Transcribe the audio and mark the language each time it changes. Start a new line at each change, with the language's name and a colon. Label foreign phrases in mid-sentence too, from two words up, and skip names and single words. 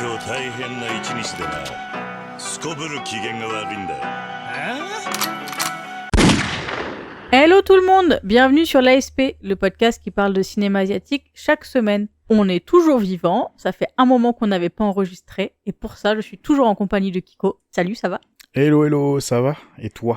Japanese: 大変な一日でな。すこぶる機嫌が悪いんだよ。
French: Hello tout le monde, bienvenue sur l'ASP, le podcast qui parle de cinéma asiatique chaque semaine. On est toujours vivant, ça fait un moment qu'on n'avait pas enregistré, et pour ça je suis toujours en compagnie de Kiko. Salut, ça va? Hello, ça va? Et toi?